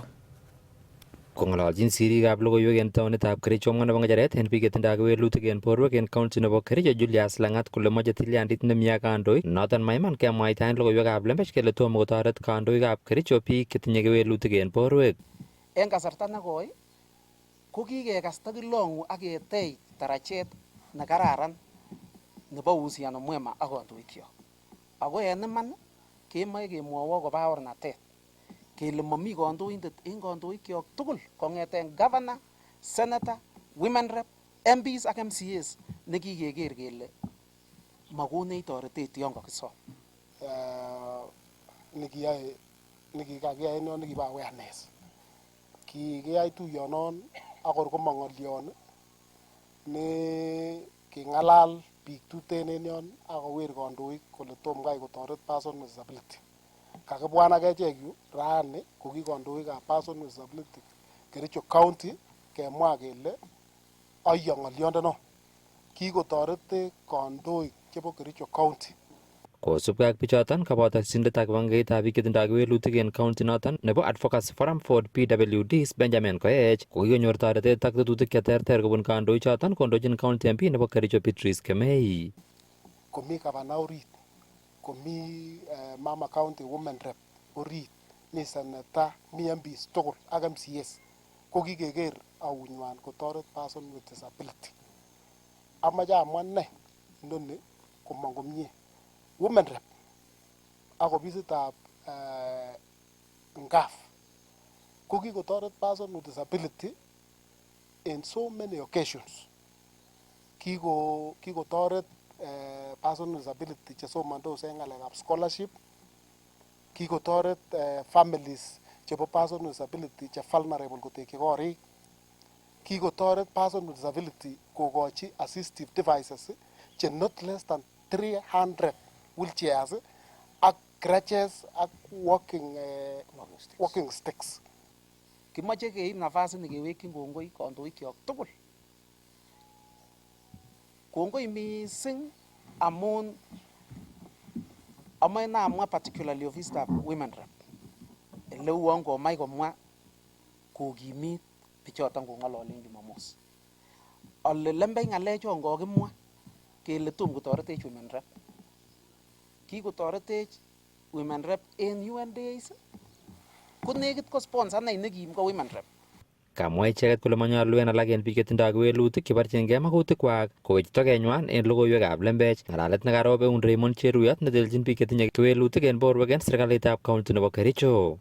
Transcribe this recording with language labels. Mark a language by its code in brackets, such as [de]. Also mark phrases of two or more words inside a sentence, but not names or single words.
[kln] Kong'ololchin sirikab logoiwek en taonitab Kericho mwa nebo ng'echeret en biik chetindoi kewelutik en borwek en county nebo Kericho Julius Lang'at kole moche tilyandit nemie ak kandoik noton maiman kemwaitaen logoiwekab lembech kele tomo kotoret kandoikab Kericho biik chetinye kewelutik en borwek. En kasarta nekoi ko kikekasta kilong'u ak ketech tarachet nekararan nebo [sw] uhusiano mwema [kln] ak kandoikyok. Ako en iman kemoe kemwowo koba ornatet kele momi kandoindet en kandoikyok tugul kong'eten [en] governor, senator, women rep, MPs [kln] ak MCAs nekikeker kele makonech toretet yon kakisom. Nekikakiyai non nekibo awareness. Kikiyai tuyonon akor komong ng'olyon ne king'alal biik tuten en yon akower kandoik kole tom kai kotoret [en] person with disability. [kln] kakibwan ak echek yu rani ko ki kandoikab [en] person with disability [kln] Kericho County kemwa kele ayya ng'oliondono kikotoret kandoik chebo Kericho County. Kosubkei ak bichoton koboto sindetab kibagengeitab biik chetindoi kewelutik en county noton nebo Advocacy Forum for PWDs Benjamin Koech ko kikonyor toretet ak tetutik cheterter kobun kandoik choton kondochin [en] county MP [kln] nebo Kericho Beatrice Kemei. Komi gavana orit, komi mama [en] county women rep [kln] orit, mi senator, mi MPs tugul ak MCS ko kikeker aunywan kotoret [en] person with disability. [kln] Amache amwa ne inoni komong komie. [en] Women rep [kln] ak ofisitab NGAF ko kikotoret [en] person with disability in so many occasions. [kln] Kikotoret [en] person with disability [kln] chesomondos en ng'alekab scholarship, kikotoret families chebo [en] person with disability [kln] che vulnerable kotekyi korik, kikotoret [en] person with disability [kln] kokochi [en] assistive devices [kln] che [en] not less than 300 wheelchairs [kln] ak crutches ak [en] walking sticks. [kln] Kimoche keib nafasini kewekyin kongoi kandoikyok tugul. Kongoi mising amun amoe namwa particularly ofisitab [en] women rep. [kln] Ele uon komach komwa kokimit bichoton kong'ololen Jumamos. Ole lembech ng'alechon kokimwa kele tom kotoretech [en] women rep. [kln] Kikotoretech [en] women rep [kln] en [en] UN days [kln] ko nekit ko sponsor nei nekim ko [en] women rep. [kln] Kamwa icheket kole manyolu en alak en biik chetindoi kewelutik cheborchingei makutikwak kowech tokenywan en logoiwekab lembech. Ng'alalet nekarob eun Raymond Cheruyot netelchin biik chetinye kewelutik en borwek en serikalitab county nebo Kericho.